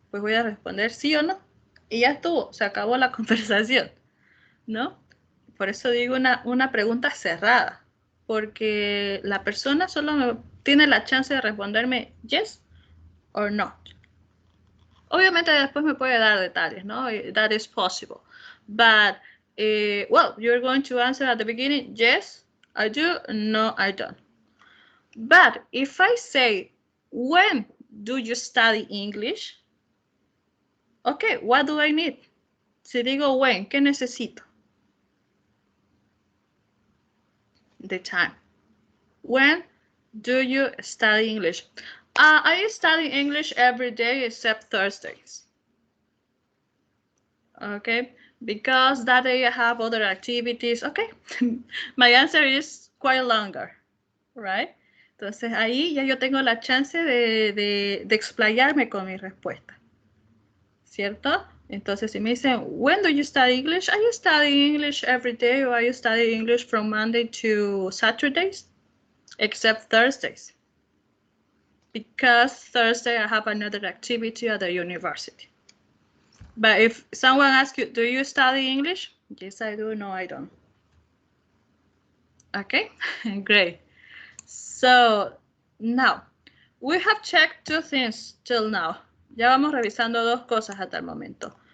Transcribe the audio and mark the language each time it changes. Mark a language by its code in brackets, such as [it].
[es] Pues voy a responder sí o no. Y ya estuvo, se acabó la conversación, ¿no? Por eso digo una pregunta cerrada, porque la persona solo tiene la chance de responderme [en] yes or not? [es] Obviamente después me puede dar detalles, ¿no? [en] That is possible. But, well, you're going to answer at the beginning, yes, I do, no, I don't. But if I say, when do you study English? Okay, what do I need? [es] Si digo when, ¿qué necesito? [en] The time. When do you study English? I study English every day except Thursdays. Okay, because that day I have other activities. Okay, my answer is quite longer, right? [es] Entonces ahí ya yo tengo la chance de explayarme con mi respuesta, ¿cierto? Entonces si me dicen, [en] when do you study English? I study English every day, or I study English from Monday to Saturdays, except Thursdays. Because Thursday I have another activity at the university. But if someone asks you, do you study English? Yes, I do. No, I don't. Okay, great. So now, we have checked two things till now. [es] Ya vamos revisando dos cosas hasta el momento.